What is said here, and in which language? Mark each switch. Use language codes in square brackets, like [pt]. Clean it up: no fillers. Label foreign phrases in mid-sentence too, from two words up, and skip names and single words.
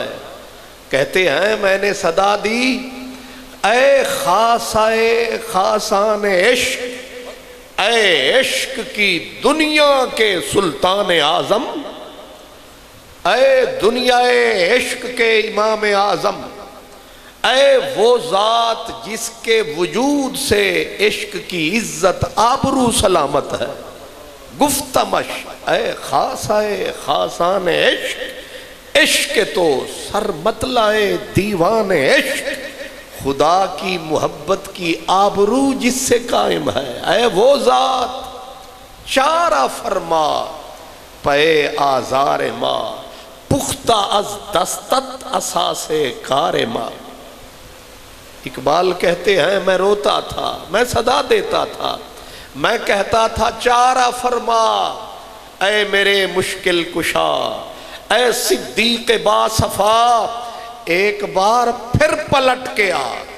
[ur] کہتے ہیں میں نے صدا دی اے خاص اے خاصان عشق، اے عشق کی دنیا کے سلطان اعظم، اے دنیا عشق کے امام اعظم، اے وہ ذات جس کے وجود سے عشق کی عزت آبرو سلامت ہے۔ [fa] گفتمش اے خاص اے خاصان عشق، عشق تو سر مطلع دیوان عشق، [ur] خدا کی محبت کی آبرو جس سے قائم ہے، اے وہ ذات [fa] چارہ فرما پے آزار ما، پختہ از دستت اساس کار ما۔ [ur] اقبال کہتے ہیں میں روتا تھا، میں صدا دیتا تھا، میں کہتا تھا چارہ فرما اے میرے مشکل کشا، اے صدیق با صفا، ایک بار پھر پلٹ کے آ۔